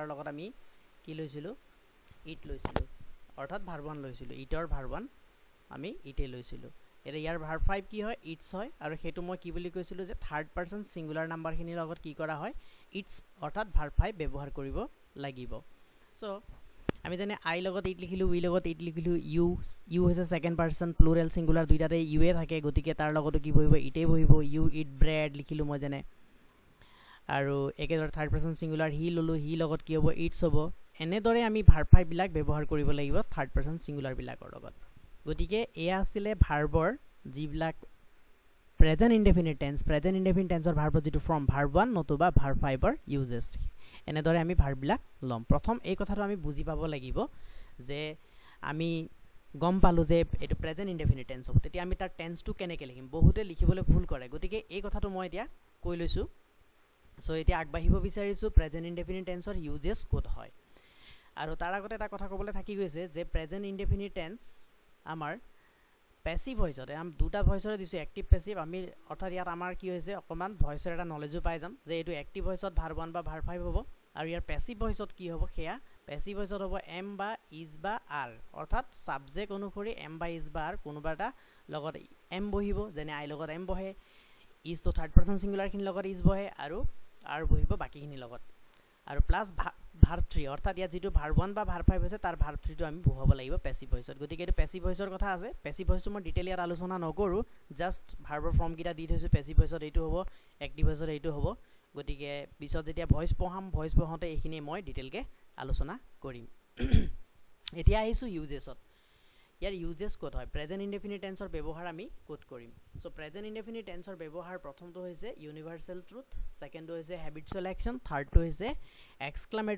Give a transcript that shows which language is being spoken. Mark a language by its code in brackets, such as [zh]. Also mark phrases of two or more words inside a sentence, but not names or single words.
[as] লগত আমি কি লৈছিলো ইট লৈছিলো অৰ্থাৎ ভাৰ্ব 1 লৈছিলো ইটৰ ভাৰ্ব 1 আমি ইটে লৈছিলো এৰে ইয়াৰ ভাৰ্ব 5 কি হয় ইটস হয় আৰু হেতু মই কি বুলি কৈছিলো যে [en] third person singular number [as] খিনিৰ লগত কি কৰা হয় ইটস অৰ্থাৎ ভাৰ্ব 5 ব্যৱহাৰ কৰিব লাগিব সো আমি জানে আই লগত ইট লিখিলো উই লগত ইট লিখিলো ইউ হৈছে [en] second person plural singular [as] দুইটাতে ইউ এ থাকে গতিকে তার লগতো কি বহিব ইটে বহিব [en] you eat bread [as] লিখিলো মই জানে আৰু একেদৰে [en] third person singular he [as] ললো হি লগত কি হ'ব ইটস হ'ব এনেদৰে আমি ভাৰ্ব 5 বিলাক ব্যৱহাৰ কৰিব লাগিব [en] third person singular [as] বিলাকৰ লগত গতিকে এয়া আছিল ভাৰ্বৰ যিবিলাক [en] present indefinite [as] টেন্সৰ ভাৰ্বৰ যেটো ফৰ্ম ভাৰ্ব 1 নতুবা ভাৰ্ব 5 ৰ ইউজেস এনেদৰে আমি ভাৰ্ব বিলাক লম প্ৰথম এই কথাটো আমি বুজি পাব লাগিব যে আমি গম পালো যে এটো [en] present indefinite tense [as] হ'ব তেতিয়া আমি তাৰ টেন্সটো কেনেকৈ লিখিম বহুতে লিখিবলৈ ভুল কৰে গতিকে এই কথাটো মই এতিয়া কৈ লৈছো সো এতিয়া আগবাঢ়িব বিচাৰিছো [en] present indefinite [as] টেন্সৰ ইউজেস ক'ত হয় আৰু তাৰ আগতে এটা কথা ক'বলৈ থাকি গৈছে যে [en] present indefinite tense [as] আমাৰ প্যাসিভ ভয়েসতে আমি দুটা ভয়েসৰে দিছো [en] active passive [as] আমি অৰ্থাৎ ইয়াত আমাৰ কি হৈছে অকমান ভয়েসৰ এটা নলেজো পাই যাম যে এটো অ্যাক্টিভ ভয়েসত ভাৰ্ব 1 বা ভাৰ্ব 5 হ'ব আৰু ইয়াৰ প্যাসিভ ভয়েসত কি হ'ব হেয়া প্যাসিভ ভয়েসত হ'ব এম বা ইজ বা আর অৰ্থাৎ সাবজেক্ট অনুসৰি এম বা ইজ বা আর কোনোবা এটা লগত এম বহিব যেনে আই লগত এম বহে ইজ তো থাৰ্ড পারসন সিঙ্গুলাৰ খিনি লগত ইজ বহে আৰু আর বহিব বাকি খিনি লগত আৰু [en] plus verb [as] 3 অর্থাৎ ইয়া যেটো ভার্ব 1 বা ভার্ব 5 আছে তার ভার্ব 3 টো আমি বহাব লাগিব প্যাসিভ ভয়েসত গতিকে এটো প্যাসিভ ভয়েসৰ কথা আছে প্যাসিভ ভয়েসটো মই ডিটেইলি ইয়াত আলোচনা নকৰো জাস্ট ভাৰ্বৰ ফৰ্ম কিটা দি থৈছো প্যাসিভ ভয়েসত এইটো হ'ব অ্যাক্টিভ ভয়েসত এইটো হ'ব গতিকে পিছত যেতিয়া ভয়েস পঢ়াতে এইখিনি মই ডিটেইলকে আলোচনা কৰিম এতিয়া আহিছো ইউজেসত ইয়াৰ ইউজেস ক'ত হয় [en] present indefinite [as] টেন্সৰ ব্যৱহাৰ আমি ক'ত কৰিম সো [en] present indefinite [as] টেন্সৰ ব্যৱহাৰ প্ৰথমটো হৈছে [en] universal truth [as] সেকেন্ডটো হৈছে [en] habitual action [as] থাৰ্ডটো হৈছে এক্সক্লামেটৰি